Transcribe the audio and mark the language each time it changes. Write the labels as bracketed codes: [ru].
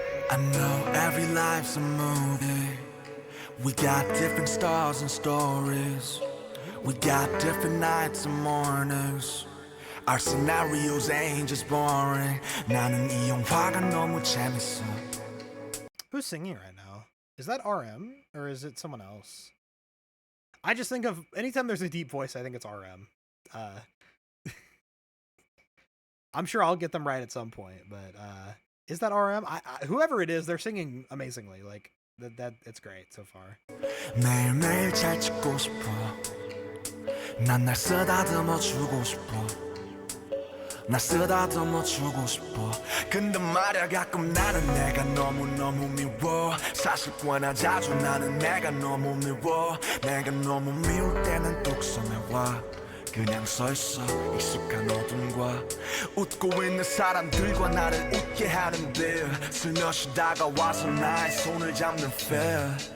[en] I know every life's a movie. We got different stars and stories. We got different nights and mornings. Our scenarios ain't just boring. [ko] 나는 이 영화가 너무 재밌어. [en] Who's singing right now? Is that RM or is it someone else? I just think of anytime there's a deep voice, I think it's RM. I'm sure I'll get them right at some point, but is that RM? Whoever it is, they're singing amazingly. Like that it's great so far. [ko] 매일매일 잘 찍고 싶어. 난 날 쓰다듬어 주고 싶어. 날 쓰다듬어 주고 싶어. 근데 말야 가끔 나는 내가 너무너무 미워. 사실 꽤나 자주 나는 내가 너무 미워. 내가 너무 미울 때는 뚝섬에 와. 그냥 서있어 익숙한 어둠과 웃고 있는 사람들과 나를 웃게 하는데 슬며시 다가와서 나의 손을 잡는 fear.